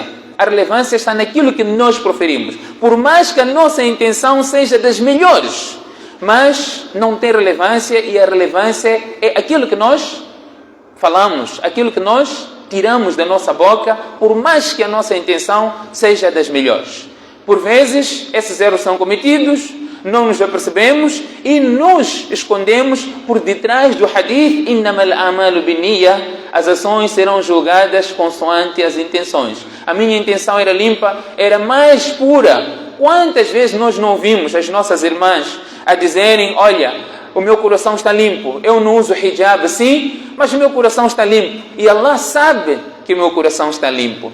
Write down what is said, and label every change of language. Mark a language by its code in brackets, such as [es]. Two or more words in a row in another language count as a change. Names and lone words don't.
[pt] A relevância está naquilo que nós proferimos. Por mais que a nossa intenção seja das melhores, mas não tem relevância, e a relevância é aquilo que nós falamos, aquilo que nós tiramos da nossa boca, por mais que a nossa intenção seja das melhores. Por vezes, esses erros são cometidos, não nos apercebemos e nos escondemos por detrás do hadith: [ar] "إنما الأعمال بالنية", [pt] as ações serão julgadas consoante as intenções. A minha intenção era limpa, era mais pura. Quantas vezes nós não ouvimos as nossas irmãs a dizerem: "Olha, o meu coração está limpo, eu não uso hijab sim, mas o meu coração está limpo, e Allah sabe que o meu coração está limpo".